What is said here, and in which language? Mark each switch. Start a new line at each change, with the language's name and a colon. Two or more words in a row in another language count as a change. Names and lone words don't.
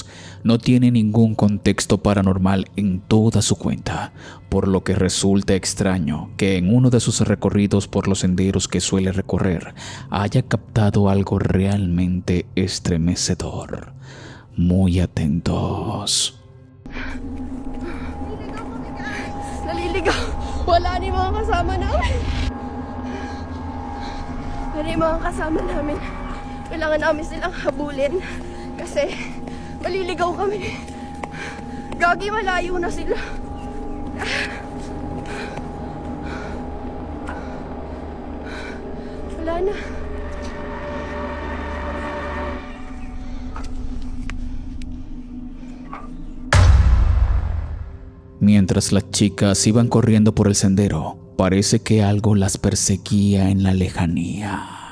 Spanish: No tiene ningún contexto paranormal en toda su cuenta, por lo que resulta extraño que en uno de sus recorridos por los senderos que suele recorrer haya captado algo realmente estremecedor. Muy atentos.
Filipino: Naliligaw. Wala ni mga kasama namin. Wala yung mga kasama namin. Kailangan namin silang habulin kasi maliligaw kami. Gagi, malayo na sila. Wala na.
Spanish: Mientras las chicas iban corriendo por el sendero, parece que algo las perseguía en la lejanía.